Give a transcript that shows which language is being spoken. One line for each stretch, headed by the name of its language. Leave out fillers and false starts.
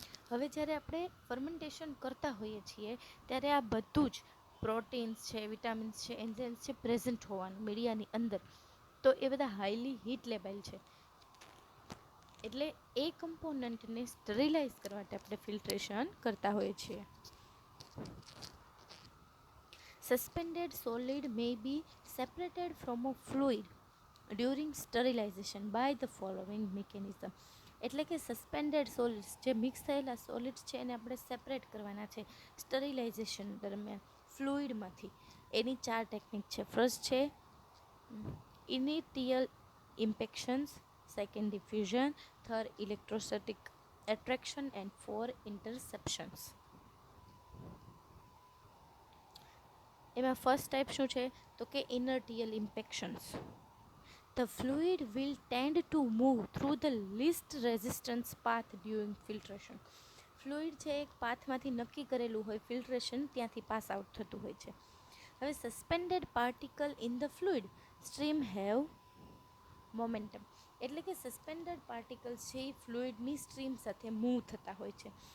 Gujarati: હવે જ્યારે આપણે ફર્મેન્ટેશન કરતા હોઈએ છીએ ત્યારે આ બધું જ પ્રોટીન્સ છે, વિટામિન્સ છે, એન્ઝાઇમ્સ છે પ્રેઝન્ટ હોવાનું મીડિયાની અંદર. તો એ બધા
English: highly heat labile
Gujarati: છે. એટલે એ કમ્પોનન્ટને સ્ટરીલાઇઝ કરવા માટે આપણે ફિલ્ટ્રેશન કરતા હોઈએ છીએ.
English: Suspended solid may be separated from a fluid during sterilization by the following mechanism.
Gujarati: એટલે કે સસ્પેન્ડેડ સોલિડ્સ જે મિક્સ થયેલા સોલિડ્સ છે એને આપણે સેપરેટ કરવાના છે સ્ટરીલાઇઝેશન દરમિયાન ફ્લુઇડમાંથી. એની 4 ટેકનિક છે.
English: First છે initial impactions, second diffusion, third electrostatic attraction and 4 interceptions.
Gujarati: એમાં ફર્સ્ટ ટાઈપ શું છે તો કે ઇનર્ટિયલ ઇમ્પેક્શન્સ.
English: The fluid will tend to move through the least resistance path during filtration.
Gujarati: Fluid છે એક પાથમાંથી નક્કી કરેલું હોય ફિલ્ટ્રેશન ત્યાંથી પાસ આઉટ થતું હોય છે.
English: હવે suspended particle in the fluid stream have momentum.
Gujarati: એટલે કે સસ્પેન્ડેડ પાર્ટિકલ્સ છે એ ફ્લુઇડની સ્ટ્રીમ સાથે મૂવ થતા હોય છે.